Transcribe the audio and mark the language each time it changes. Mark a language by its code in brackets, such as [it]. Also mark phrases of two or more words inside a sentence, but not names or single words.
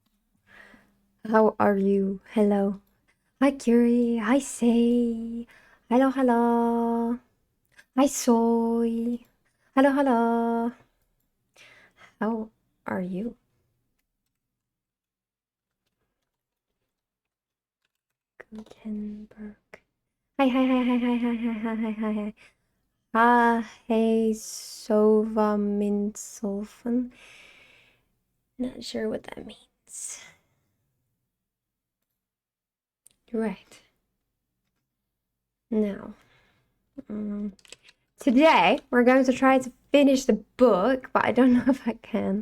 [en] How are you? Hello. Hi, Curie. Hi, Say. Hello, hello. Hi, Soy. Hello, hello. How are you? Gutenberg. Hi, hi, hi, hi, hi, hi, hi, hi, hi, hi, hi. Ah, hey, Sova Minsolfen. Not sure what that means. Right. Now, today we're going to try to finish the book, but I don't know if I can.